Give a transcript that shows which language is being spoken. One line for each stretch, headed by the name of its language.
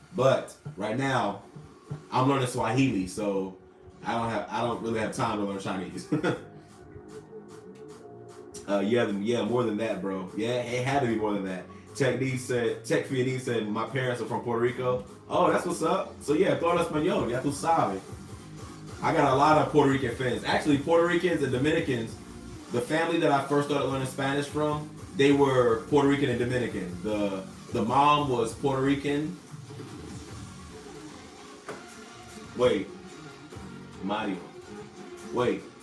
English: But right now, I'm learning Swahili, so I don't really have time to learn Chinese. Yeah, more than that, bro. Yeah, it had to be more than that. Tech Fiani said, my parents are from Puerto Rico. Oh, that's what's up.
Spanish: So yeah, todo español, ya tú sabes.
English: I got a lot of Puerto Rican fans. Actually, Puerto Ricans and Dominicans, the family that I first started learning Spanish from, they were Puerto Rican and Dominican. The mom was Puerto Rican. Wait, Mario. Wait.